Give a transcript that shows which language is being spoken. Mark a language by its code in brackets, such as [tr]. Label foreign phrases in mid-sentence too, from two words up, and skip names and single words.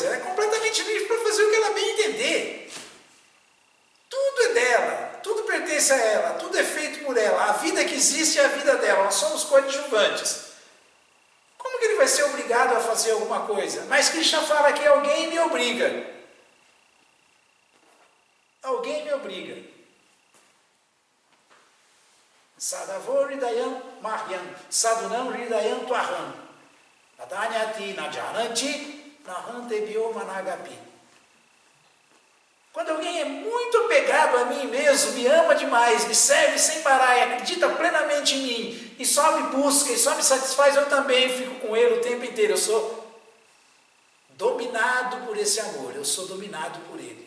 [pt] Ela é completamente livre para fazer o que ela bem entender. Tudo é dela, tudo pertence a ela, tudo é feito por ela. A vida que existe é a vida dela, nós somos coadjuvantes. Como que ele vai ser obrigado a fazer alguma coisa? Mas Krishna fala que alguém me obriga. Alguém me obriga. [sa] साधवो हृदयं मह्यं, साधूनां हृदयं त्वहम्, नदन्यति नजानन्ति, नाहं तेभ्यो मनागपि. [pt] Quando alguém é muito apegado a mim mesmo, me ama demais, me serve sem parar e acredita plenamente em mim, e só me busca, e só me satisfaz, eu também fico com ele o tempo inteiro. Eu sou dominado por esse amor, eu sou dominado por ele.